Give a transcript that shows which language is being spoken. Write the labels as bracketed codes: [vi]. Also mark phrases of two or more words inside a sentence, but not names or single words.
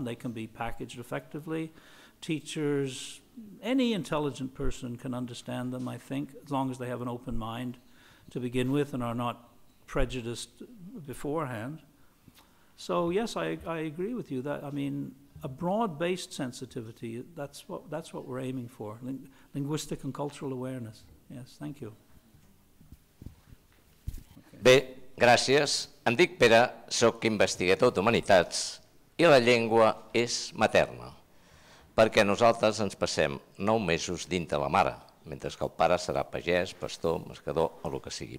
[en] They can be packaged effectively. Teachers, any intelligent person can understand them, I think, as long as they have an open mind to begin with and are not prejudiced beforehand. So yes, I agree with you that, I mean, a broad-based sensitivity, that's what we're aiming for, linguistic and cultural awareness. Yes, thank you. [ca] Bé, gràcies. Em dic Pere, soc investigador d'Humanitats i la llengua és materna, perquè nosaltres ens passem 9 mesos dins de la mare, mentre que el pare serà pagès, pastor, pescador o el que sigui.